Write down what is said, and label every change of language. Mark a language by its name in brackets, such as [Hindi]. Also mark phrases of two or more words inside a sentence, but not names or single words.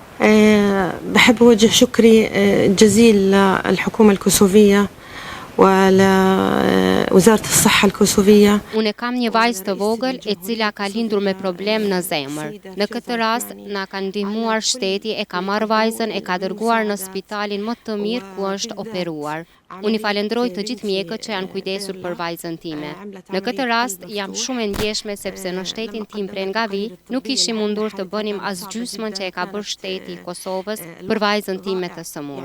[Arabic] بحب أوجه شكري جزيل للحكومة الكوسوفية ولوزارة الصحة الكوسوفية. [Albanian] Unë kam një vajzë të vogël e cila ka lindur me problem në zemër. Në këtë rast na ka ndihmuar shteti, e ka marrë vajzën e ka dërguar në spitalin më të mirë ku është operuar. Unë i falenderoj të gjithë mjekët që janë kujdesur për vajzën time. Në këtë rast jam shumë e ndjeshme sepse në shtetin tim Prengavi nuk ishim mundur të bënim as gjysmën që e ka bërë shteti i Kosovës për vajzën time të sëmur.